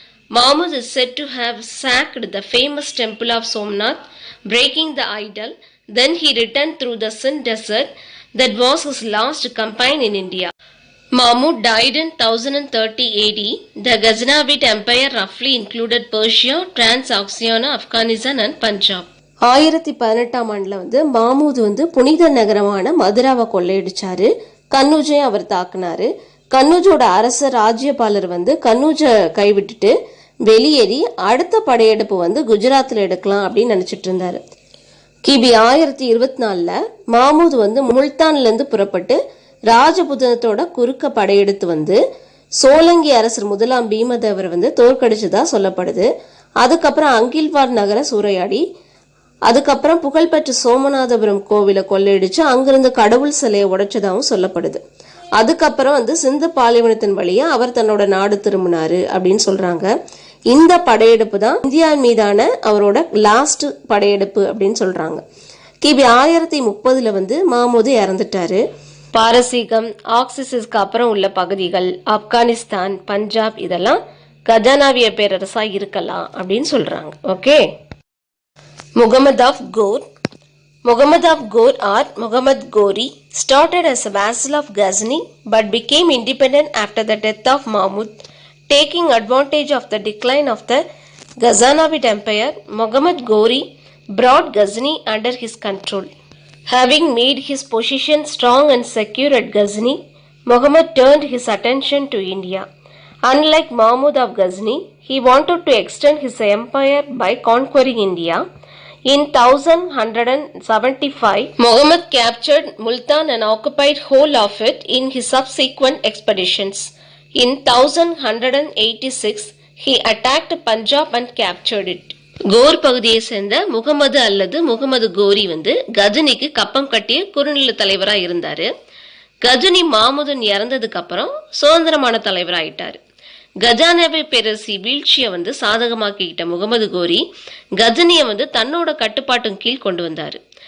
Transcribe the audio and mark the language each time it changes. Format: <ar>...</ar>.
<en>Mahmud is said to have sacked the famous temple of Somnath, breaking the idol. Then he returned through the Sindh desert. That was his last campaign in India. Mahmud died in 1030 AD. The Ghaznavite Empire roughly included Persia, Transoxiana, Afghanistan and Punjab.</en> <ta>1018ஆம் ஆண்டுல மாமூது புனித நகரமான மதுராவை கொள்ளையடிச்சாரு. கன்னூஜை அவர் தாக்குனாரு. கன்னூஜோட அரசர் ராஜ்யபாலர் கன்னூஜை கைவிட்டுட்டு வெளியேறி அடுத்த படையெடுப்பு குஜராத்தில் எடுக்கலாம் அப்படின்னு நினைச்சிட்டு இருந்தாரு. கிபி 1024ல மாமூது முல்தான்ல இருந்து புறப்பட்டு ராஜபுதனத்தோட குறுக்க படையெடுத்து சோலங்கி அரசர் முதலாம் பீமதேவர் தோற்கடிச்சதா சொல்லப்படுது. அதுக்கப்புறம் அங்கில்வார் நகர சூறையாடி அதுக்கப்புறம் புகழ்பெற்ற சோமநாதபுரம் கோவிலை கொள்ளையடிச்சு அங்கிருந்து கடவுள் சிலையை உடைச்சதாகவும் சொல்லப்படுது. அதுக்கப்புறம் சிந்து பாலைவனத்தின் வழியா அவர் தன்னோட நாடு திரும்பினாரு அப்படின்னு சொல்றாங்க. இந்த படையெடுப்பு தான் இந்தியா மீதான அவரோட லாஸ்ட் படையெடுப்பு அப்படின்னு சொல்றாங்க. கிபி 1030 வந்து மாமூது இறந்துட்டாரு. பாரசீகம், ஆக்சிஸுக்கு அப்புறம் உள்ள பகுதிகள், ஆப்கானிஸ்தான், பஞ்சாப் இதெல்லாம் கஜானாவிய பேரரசா இருக்கலாம் அப்படின்னு சொல்றாங்க.</ta> <en>ஓகே. Muhammad of Ghor. Muhammad of Ghor or Muhammad Ghori started as a vassal of Ghazni but became independent after the death of Mahmud. Taking advantage of the decline of the Ghaznavid Empire, Muhammad Ghori brought Ghazni under his control. Having made his position strong and secure at Ghazni, Muhammad turned his attention to India. Unlike Mahmud of Ghazni, he wanted to extend his empire by conquering India. In 1175, Muhammad captured Multan and occupied whole of it in his subsequent expeditions. In 1186, he attacked Punjab and captured it.</en> <ta>Core பகுதியை சேர்ந்த முகமது அல்லது முகமது கோரி வந்து கஜனிக்கு கப்பம் கட்டிய குறுநில தலைவராக இருந்தாரு. கஜனி மாமுதன் இறந்ததுக்கு அப்புறம் சுதந்திரமான தலைவராயிட்டாரு. கஜானாவை பேரரசி வீழ்ச்சியை வந்து சாதகமாக்கிக்கிட்ட முகமது கோரி கஜனியை வந்து தன்னோட கட்டுப்பாட்டின் கீழ் கொண்டு வந்தாரு.</ta>